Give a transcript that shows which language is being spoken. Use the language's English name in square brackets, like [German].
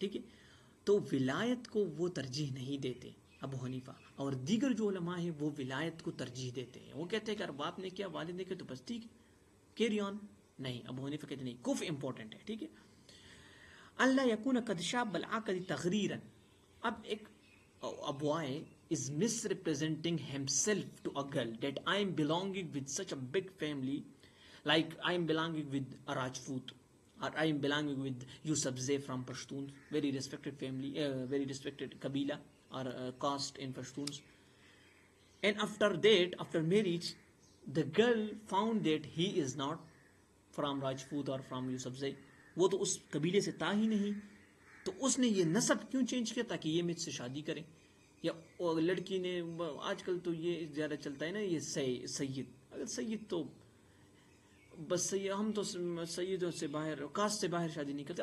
[Urdu] ٹھیک ہے, تو ولایت کو وہ ترجیح نہیں دیتے ابو حنیفہ, اور دیگر جو علماء ہیں وہ ولایت کو ترجیح دیتے ہیں. وہ کہتے ہیں کہ اگر باپ نے کیا والد نے کیا تو بس ٹھیک ہے, [English] Carry on. [Urdu] نہیں, ابو حنیفہ کہتے نہیں, کف امپورٹنٹ ہے. ٹھیک ہے, [Arabic] اللہ یکون قد شاب العقد تغریرا. [Urdu] اب ایک [English] boy is misrepresenting himself to a girl that I am belonging with such a big family, like I am belonging with a Rajput, or I am belonging with Yusufzai from Pashtuns, very respected family, very respected Kabila or caste in Pashtuns. And after that, after marriage, the girl found that he is not from Rajput or from Yusufzai, [Urdu] وہ تو اس قبیلے سے تھا ہی نہیں, تو اس نے یہ نسب کیوں چینج کیا تاکہ یہ مجھ سے شادی کرے. یا لڑکی نے, آج کل تو یہ زیادہ چلتا ہے نا یہ سید, اگر سید تو بس ہم تو سیدوں سے باہر, کاسٹ سے باہر شادی نہیں کرتے.